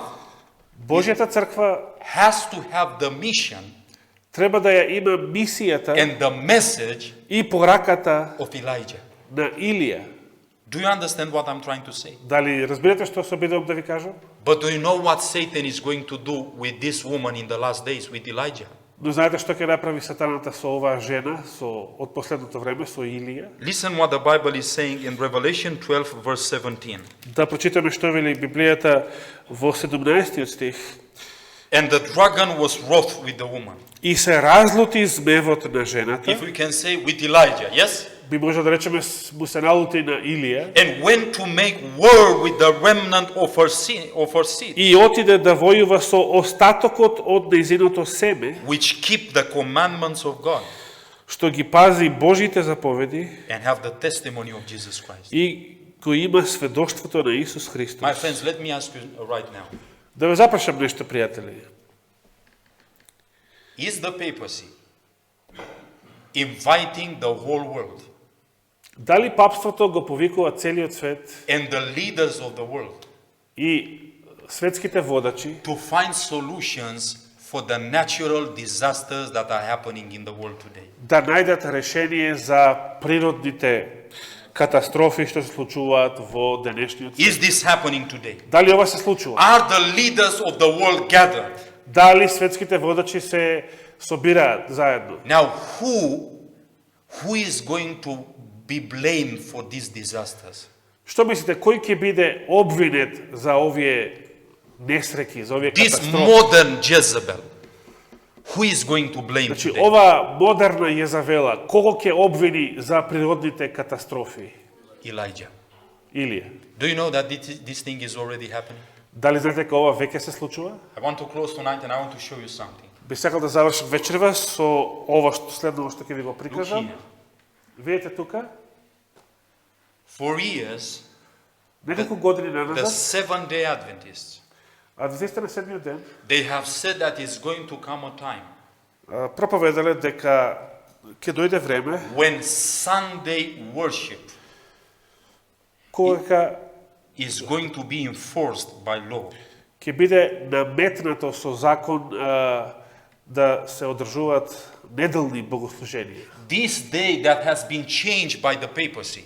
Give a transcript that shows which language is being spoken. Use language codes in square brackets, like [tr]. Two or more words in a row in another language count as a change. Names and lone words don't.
[mk] Божјата црква [en] has to have the mission [mk] треба да ја има мисијата [en] and the message [mk] и пораката [en] of Elijah? [mk] на Илија. [en] Do you understand what I'm trying to say? [mk] Дали разбирате што се обидувам да ви кажам? [en] But do you know what Satan is going to do with this woman in the last days, with Elijah? [mk] Но знаете што ќе направи сатаната со оваа жена, од последното време, со Илија? [en] Listen what the Bible is saying in Revelation 12 verse 17. [mk] Да прочитаме што вели Библијата во 17 стих. [en] And the dragon was wroth with the woman. [mk] И се разлути змевот на жената. [en] If we can say with Elijah, yes? [mk] Би може да речеме му се налути на Илија. [en] And went to make war with the remnant of her seed, [mk] И отиде да војува со остатокот од нејзиното семе, [en] which keep the commandments of God [mk] што ги пази Божите заповеди [en] and have the testimony of Jesus Christ. [mk] и кој има сведоштвото на Исус Христос. [en] My friends, let me ask you right now. [mk] Да ве запрашам нешто, пријатели. [en] Is the papacy inviting the whole world [mk] Дали папството го повикува целиот свет [en] and the leaders of the world [mk] и светските водачи [en] to find solutions for the natural disasters that are happening in the world today? [mk] да најдат решение за природните катастрофи што се случуваат во денешниот свет? [en] Is this happening today? [mk] Дали ова се случува? [en] Are the leaders of the world gathered? [mk] Дали светските водачи се собираат заедно? [en] Now, who is going to be blamed for these disasters? [mk] Што мислите, кој ќе биде обвинет за овие несреќи, за овие [en] This [mk] катастрофи? [en] modern Jezebel. Who is going to blame [mk] Значи, [en] today? [mk] ова модерна Језавела, кого ќе обвини за природните катастрофи? [en] Elijah. [mk] Илија. [en] Do you know that this thing is already happening? [mk] Дали знаете дека ова веќе се случува? [en] I want to close tonight and I want to show you something. [mk] Би сакал да завршам вечерва со ова што следно што ќе ви го [en] Look [mk] прикажам. [en] here. [mk] Видите тука? [en] For years, [mk] Неколку години [en] the [mk] наназад, [en] Seventh-day Adventists, [mk] адвентистите на седмиот ден [en] they have said that it's going to come a time [mk] проповедале дека ќе дојде време [en] when Sunday worship [mk] кога [en] is going to be enforced by law. [mk] ќе биде наметнато со закон да се одржуваат неделни богослуженија. [en] This day that has been changed by the papacy